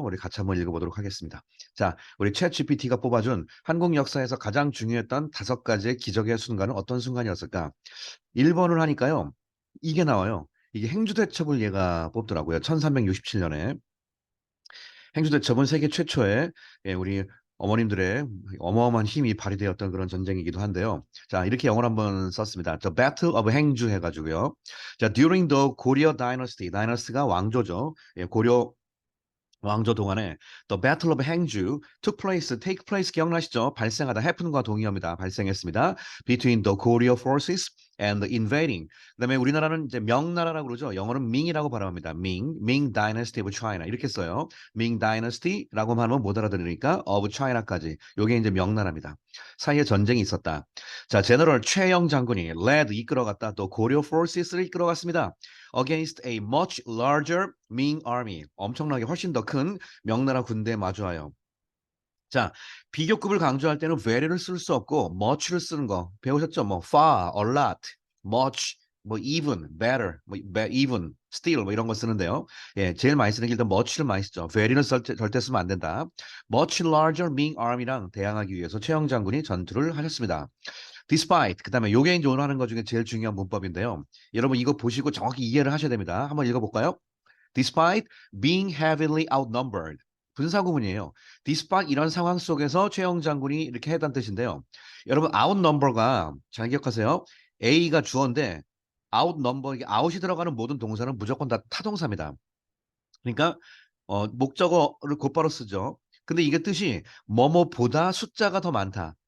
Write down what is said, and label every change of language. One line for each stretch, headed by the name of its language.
Korean: 우리 같이 한번 읽어보도록 하겠습니다. 자, 우리 챗 GPT가 뽑아준 한국 역사에서 가장 중요했던 5가지의 기적의 순간은 어떤 순간이었을까? 1번을 하니까요. 이게 나와요. 이게 행주대첩을 얘가 뽑더라고요. 1367년에. 행주대첩은 세계 최초의 우리 어머님들의 어마어마한 힘이 발휘되었던 그런 전쟁이기도 한데요. 자, 이렇게 영어로 한번 썼습니다.
English: The Battle of 행주
Korean: 해가지고요. 자,
English: during the Goryeo Dynasty,
Korean: 다이너스티가 왕조죠. 고려 왕조 동안에
English: The Battle of Hangzhou took place, take place
Korean: 기억나시죠? 발생하다, happen과 동의어입니다. 발생했습니다.
English: Between the Goryeo forces and the invading.
Korean: 그다음에 우리나라는 이제 명나라라고 그러죠. 영어는 밍이라고 발음합니다.
English: Ming Dynasty of China 이렇게 써요.
Korean: Ming Dynasty라고 하면 못 알아들으니까 of China까지. 요게 이제 명나라입니다. 사이에 전쟁이 있었다. 자, 제너럴 최영 장군이 led 이끌어갔다. 또 고려 forces를 이끌어갔습니다.
English: Against a much larger Ming army.
Korean: 엄청나게 훨씬 더 큰 명나라 군대에 마주하여. 자, 비교급을 강조할 때는 very를 쓸 수 없고 much를 쓰는 거 배우셨죠? 뭐 far, a lot, much, 뭐 even, better, 뭐 even, still 뭐 이런 거 쓰는데요. 예, 제일 많이 쓰는 게 일단 much를 많이 쓰죠. very는 절대 쓰면 안 된다.
English: Much larger Ming army
Korean: 랑 대항하기 위해서 최영 장군이 전투를 하셨습니다. Despite 그다음에 요게 이제 오늘 하는 것 중에 제일 중요한 문법인데요. 여러분 이거 보시고 정확히 이해를 하셔야 됩니다. 한번 읽어볼까요?
English: Despite being heavily outnumbered.
Korean: 분사구문이에요. Despite 이런 상황 속에서 최영 장군이 이렇게 했다는 뜻인데요. 여러분 outnumber가 잘 기억하세요. A가 주어인데 outnumber 이게 out이 들어가는 모든 동사는 무조건 다 타동사입니다. 그러니까 목적어를 곧바로 쓰죠. 근데 이게 뜻이 뭐뭐보다 숫자가 더 많다.